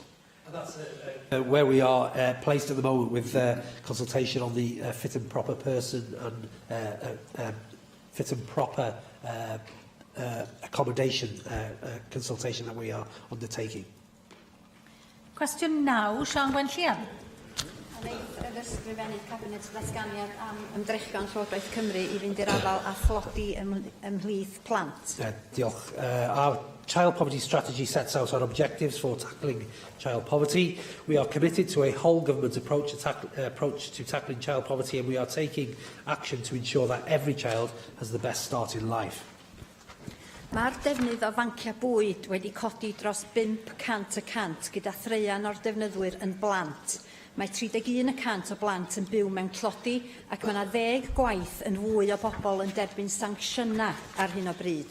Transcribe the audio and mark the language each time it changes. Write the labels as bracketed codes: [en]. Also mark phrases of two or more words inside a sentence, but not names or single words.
[en] That's where we are placed at the moment with consultation on the fit and proper person and fit and proper accommodation consultation that we are undertaking. Question 9, Sian Gwenllian. [cy] Yr ysgrifennydd Cabinet ddatganiad am ymdrechion Llywodraeth Cymru I fynd i'r afal a thlodi ymhlith plant. Diolch. [en] Our child poverty strategy sets out our objectives for tackling child poverty. We are committed to a whole-government approach to tackling child poverty, and we are taking action to ensure that every child has the best start in life. [cy] Mae'r defnydd o fanciau bwyd wedi codi dros 500% gyda threian o'r defnyddwyr yn blant. Mae 31% o blant yn byw mewn clodi ac mae 10 gwaith yn fwy o bobl yn derbyn sancsiynau ar hyn o bryd.